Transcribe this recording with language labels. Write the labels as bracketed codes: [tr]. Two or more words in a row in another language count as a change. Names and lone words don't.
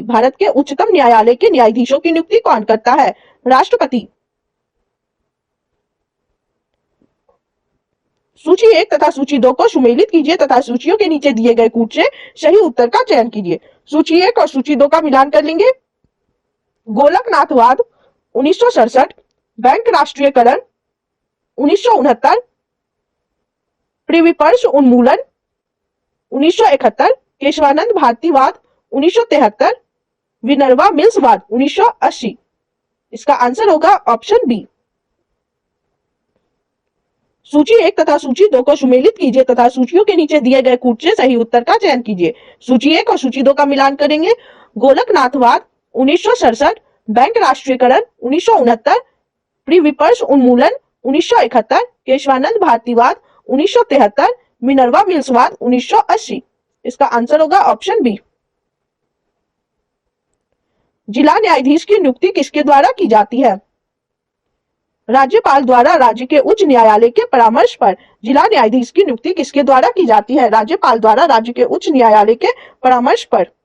[hi] भारत के उच्चतम न्यायालय के न्यायाधीशों की नियुक्ति कौन करता है? राष्ट्रपति। सूची 1 तथा सूची 2 को सुमेलित कीजिए तथा सूचियों के नीचे दिए गए कूट से सही उत्तर का चयन कीजिए। सूची 1 और सूची 2 का मिलान कर लेंगे। गोलकनाथवाद 1967, बैंक राष्ट्रीयकरण 1969, प्रिविपर्श उन्मूलन 1971, केशवानंद भारतीवाद 1973, विनर्वा मिल्सवाद 1980। इसका आंसर होगा [en] option B. [hi] सूची 1 तथा सूची 2 को सुमेलित कीजिए तथा सूचियों के नीचे दिए गए कूट से सही उत्तर का चयन कीजिए। सूची 1 और सूची 2 का मिलान करेंगे। गोलकनाथवाद 1967, बैंक राष्ट्रीयकरण 1969, प्रिविपर्श उन्मूलन 1971, केशवानंद भारतीवाद 1973, मिनर्वा मिल्सवाद 1980। इसका आंसर होगा [en] option B. [hi] जिला न्यायाधीश की नियुक्ति किसके द्वारा की जाती है? राज्यपाल द्वारा राज्य के उच्च न्यायालय के परामर्श पर। जिला न्यायाधीश की नियुक्ति किसके द्वारा की जाती है? राज्यपाल द्वारा राज्य के उच्च न्यायालय के परामर्श पर।